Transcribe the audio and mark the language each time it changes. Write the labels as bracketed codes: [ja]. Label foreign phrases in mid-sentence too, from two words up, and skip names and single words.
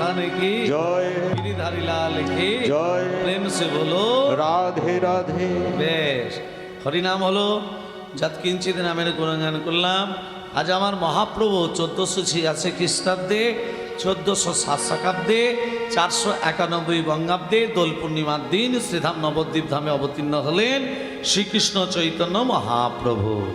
[hi] की जय। गिरिधारी लाल की जय। प्रेम से बोलो राधे राधे। [bn] বেশ, হরিনাম হলো, যৎকিঞ্চিত নামের গুণগান করলাম। আজ আমার মহাপ্রভু 1486 খ্রিস্টাব্দে 1407 শকাব্দে 491 বঙ্গাব্দে দোল পূর্ণিমার দিন শ্রীধাম নবদ্বীপ ধামে অবতীর্ণ হলেন শ্রীকৃষ্ণ চৈতন্য মহাপ্রভু।